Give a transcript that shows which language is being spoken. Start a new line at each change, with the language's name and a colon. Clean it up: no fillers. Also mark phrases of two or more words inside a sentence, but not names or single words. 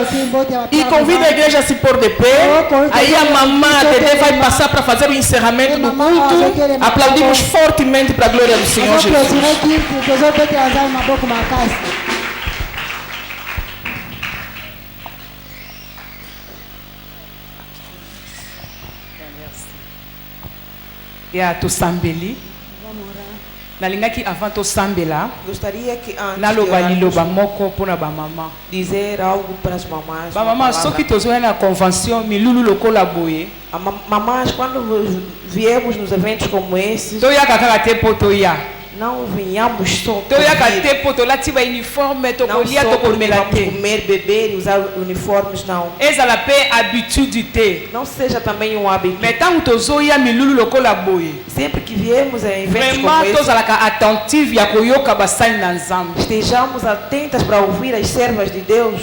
Portuguese: E convido a igreja a se pôr de pé. Aí a mamã Dede vai passar para fazer o encerramento do culto. Aplaudimos fortemente para a glória do Senhor Jesus.
Lingala: E a tosambeli nalingaki avant tosambela
Portuguese: gostaria que antes
Lingala: naloba liloba moko mpona bamama
Portuguese: dizer algo para as mamães.
Lingala: Bamama soki tozoya na convention milulu lokola boye
Portuguese: mamães, quando viemos nos eventos como esse,
Lingala: toyaka kaka te po toya
Portuguese: não venhamos só uniforme, não comer, beber e usar uniformes, não. Não seja também um hábito. Sempre que viemos a eventos como esse, estejamos atentas para ouvir as servas de Deus.